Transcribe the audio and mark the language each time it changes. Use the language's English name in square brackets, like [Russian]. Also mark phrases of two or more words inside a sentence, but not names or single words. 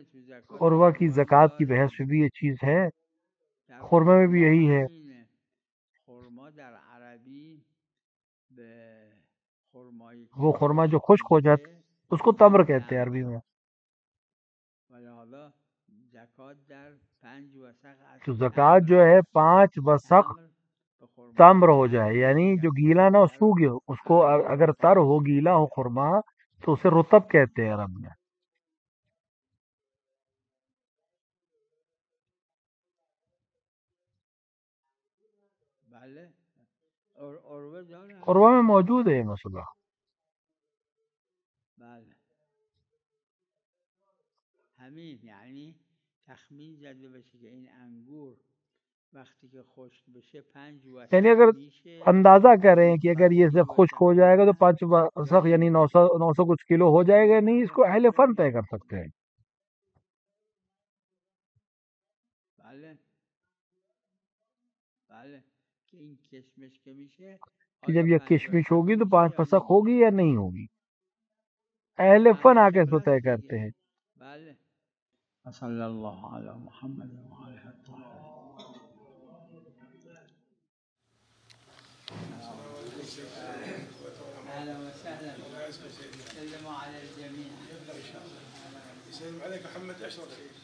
[Urdu] تو زکات عروہ کی زکوٰۃ کی بحث میں بھی یہ چیز ہے، خرمہ میں بھی یہی ہے. [Persian] خرما در عربی به خرمایی [Urdu] وہ خرما جو خشک ہو جاتا اس کو تمر کہتے ہیں عربی میں. تو زکوٰۃ جو ہے 5 وسق تمر ہو جائے، یعنی جو گیلا نہ سوکھ گیا، اس کو اگر تر ہو گیلا ہو خرما تو اسے رطب کہتے ہیں عرب میں. عروہ میں موجود ہے یہ مسئلہ. [Persian] بله همین یعنی تخمین زده بشه که این انگور وقتی که خشک بشه 5 وسق [Urdu] یعنی اگر اندازہ کریں کہ اگر یہ سب خشک ہو جائے گا تو 5 وسق یعنی 900 کچھ کلو ہو جائے گا. نہیں، اس کو اہل فن طے کر سکتے ہیں. [Persian] بله بله که این کشمش که میشه [Urdu] کہ جب یہ کشمش ہوگی تو 5 وسق ہوگی یا نہیں ہوگی، اہل فن آ کے اس کو طے کرتے ہیں. [Persian] بله. [Arabic] صلی اللہ علی محمد و آلہ الطاہرین. اهلا وسهلا، سلموا على الجميع. يسلم عليك محمد اشرف.